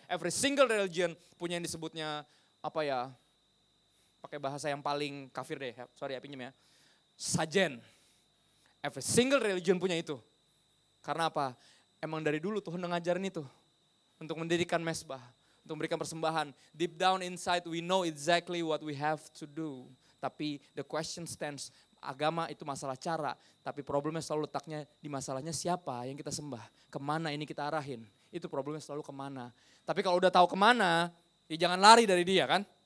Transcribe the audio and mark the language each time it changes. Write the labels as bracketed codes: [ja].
[en] Every single religion [id] punya yang disebutnya apa ya? Pakai bahasa yang paling kafir deh. Sorry ya pinjem ya. Sajen. [en] Every single religion [id] punya itu. Karena apa? Emang dari dulu Tuhan udah ngajarin itu. Untuk mendirikan mesbah. Untuk memberikan persembahan. [en] Deep down inside we know exactly what we have to do. [id] Tapi [en] the question stands. [id] Agama itu masalah cara, tapi problemnya selalu letaknya di masalahnya siapa yang kita sembah, kemana ini kita arahin, itu problemnya selalu kemana. Tapi kalau udah tahu kemana, ya jangan lari dari dia kan.